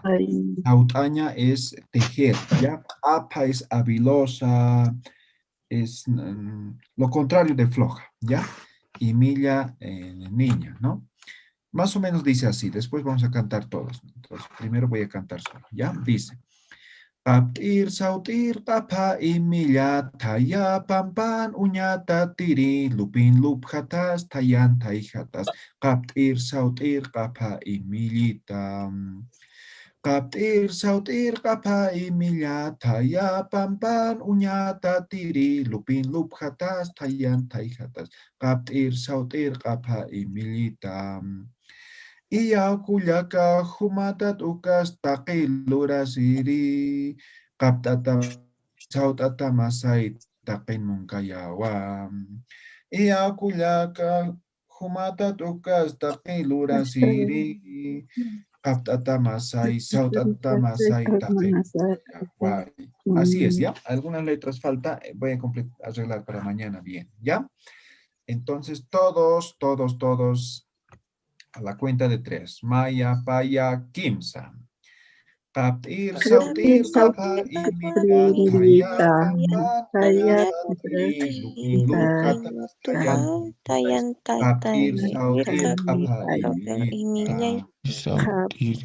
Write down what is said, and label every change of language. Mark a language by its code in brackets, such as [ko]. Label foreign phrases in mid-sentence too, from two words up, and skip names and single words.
[es] Sautaña es tejer, ¿ya? Qapa es habilosa, es lo contrario de floja, ¿ya? Y Milla, niña, ¿no? Más o menos dice así. Después vamos a cantar todos. Entonces, primero voy a cantar solo, ¿ya? Dice. [ay] Kaptir sautir qapa imilla taya pampan uñata tiri lupin lupjatas tayan taijatas. Kaptir sautir qapa imillita. Kaptir sautir qapa imilla taya pampan uñata tiri lupin lupjatas tayan taijatas. Kaptir sautir qapa imillita. Iya kullaka humatat ukas taqilura siri kaptata sautata masay taqin munkayawam. Iya kullaka humatat ukas taqilura siri kaptata masay sautata masay taqin munkayawam. [es] Así es, ¿ya? Algunas letras falta, voy a arreglar para mañana bien, ¿ya? Entonces todos. A la cuenta de 3. [ay] Maya, Paya, Kimsa. Kaptir, sautir, kapa, imilla, taya, pampan, uñata, tiri, lupin, lupkatas, tayan, kaptir, sautir, kapa, imillita. Sautir.